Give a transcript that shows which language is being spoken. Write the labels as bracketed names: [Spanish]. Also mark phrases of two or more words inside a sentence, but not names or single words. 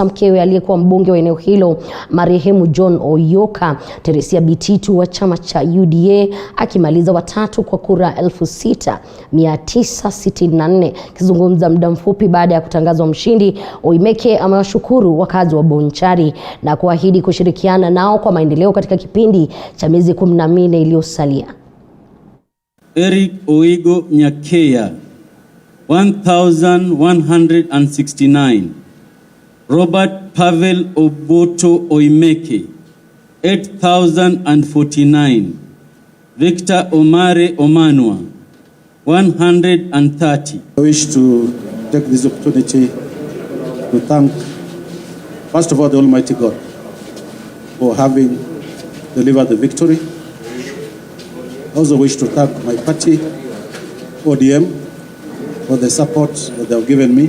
[Swahili] Mkewe aliyekuwa mbunge wa eneo hilo marehemu John Oyoka, Teresia Bititu wa chama cha UDA, akimaliza watatu kwa kura 6,964. Kizungumza muda mfupi baada ya kutangazwa mshindi, Oimeke amewashukuru wakazi wa Bonchari na kuahidi kushirikiana nao kwa maendeleo katika kipindi cha miezi 14 iliyosalia. Eric Oigo Nyakeya 1,169. Robert Pavel Oboto Oimeke 8,049. Victor Omare Omanwa 130. [English] I wish to take this opportunity to thank, first of all, the Almighty God for having delivered the victory. I also wish to thank my party, ODM, for the support that they have given me.